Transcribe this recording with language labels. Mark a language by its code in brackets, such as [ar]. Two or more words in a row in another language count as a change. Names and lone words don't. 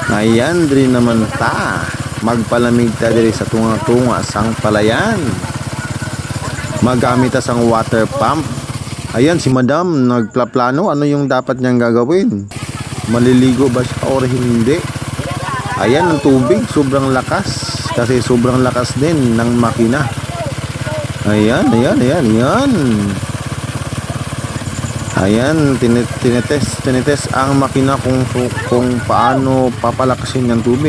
[hil] Ayan diri naman ta. Magpalamig ta diri sa tunga-tunga sang palayan. Magamit ta sang water pump. [tl] Ayan si Madam nagplaplano ano yung dapat niyang gagawin. Maliligo ba siya or hindi? Ayan ang tubig sobrang lakas kasi sobrang lakas din ng makina. Ayan. Ayan, tinetest ang makina kung paano papalakasin yung tubig.